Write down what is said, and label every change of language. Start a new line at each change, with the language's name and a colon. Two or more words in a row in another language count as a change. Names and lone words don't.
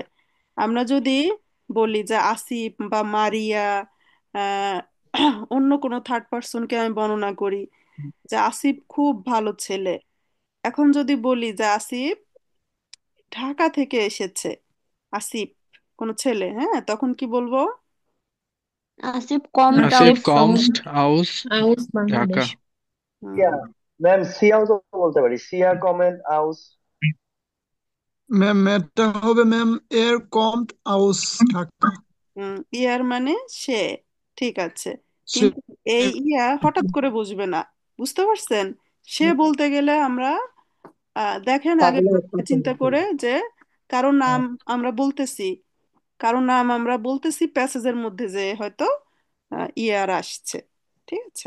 Bangla: আমরা যদি বলি যে আসিফ বা মারিয়া, আহ, অন্য কোনো থার্ড পার্সনকে আমি বর্ণনা করি যে আসিফ খুব ভালো ছেলে। এখন যদি বলি যে আসিফ ঢাকা থেকে এসেছে, আসিফ কোনো ছেলে, হ্যাঁ, তখন কি বলবো?
German: Asif kommt Asif aus kommst aus Dhaka. Bangladesh. হুম,
Bangla: ম্যাম সিয়াও তো বলতে পারি,
German: Sie kommt aus.
Bangla: ম্যাম এটা হবে ম্যাম
German: kommt aus Dhaka.
Bangla: ইয়ার মানে সে, ঠিক আছে। সে কিন্তু এই ইয়া হঠাৎ করে বসবে না, বুঝতে পারছেন? সে বলতে গেলে আমরা দেখেন আগে পাগলা ভাবনা চিন্তা করে যে কারো নাম আমরা বলতেছি, কারো নাম আমরা বলতেছি প্যাসেজের মধ্যে যে হয়তো ইয়ার আসছে, ঠিক আছে।